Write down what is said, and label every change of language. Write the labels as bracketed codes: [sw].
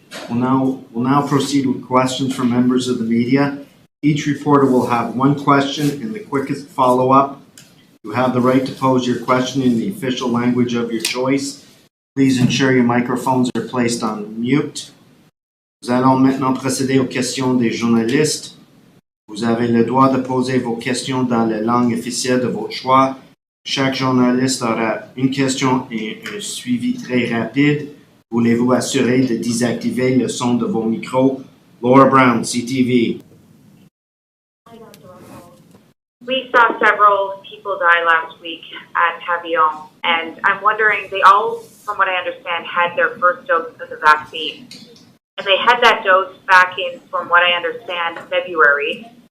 [en] We'll now proceed with questions from members of the media. Each reporter will have one question and the quickest follow-up. You have the right to pose your question in the official language of your choice. Please ensure your microphones are placed on mute. [fr] Nous allons maintenant procéder aux questions des journalistes. Vous avez le droit de poser vos questions dans la langue officielle de votre choix. Chaque journaliste aura une question et un suivi très rapide. Voulez-vous assurer de désactiver le son de vos micros? [en] Laura Brown, CTV. We saw several people die last week at Pavillon, and I'm wondering, they all, from what I understand, had their first dose of the vaccine. And they had that dose back in, from what I understand, February.